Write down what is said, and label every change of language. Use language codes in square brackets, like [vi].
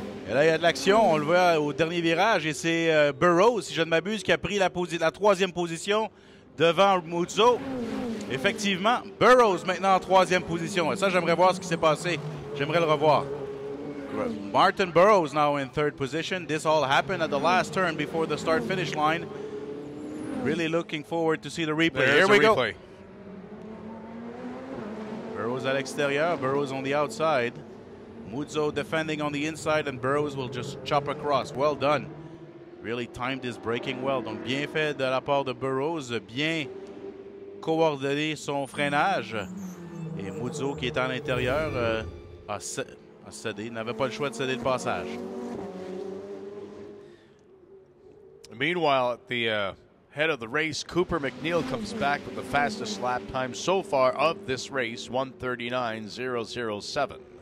[fr] Et là, il y a de l'action. On le voit au dernier virage. Et c'est Burrows, si je ne m'abuse, qui a pris la troisième position devant Muzzo. Effectivement, Burrows maintenant en troisième position. Et ça, j'aimerais voir ce qui s'est passé. J'aimerais le revoir. [en] Martin Burrows now in third position. This all happened at the last turn before the start-finish line. Really looking forward to see the replay. Here we go. [fr] Burrows à l'extérieur. [en] Burrows on the outside. Muzzo defending on the inside, and Burrows will just chop across. Well done. Really timed his braking well. [fr] Donc, bien fait de la part de Burrows. Bien coordonné son freinage. Et Muzzo, qui est à l'intérieur, a cédé. N'avait pas le choix de céder le passage. [en] Meanwhile, at the head of the race, Cooper MacNeil comes back with the fastest lap time so far of this race, 1:39.007.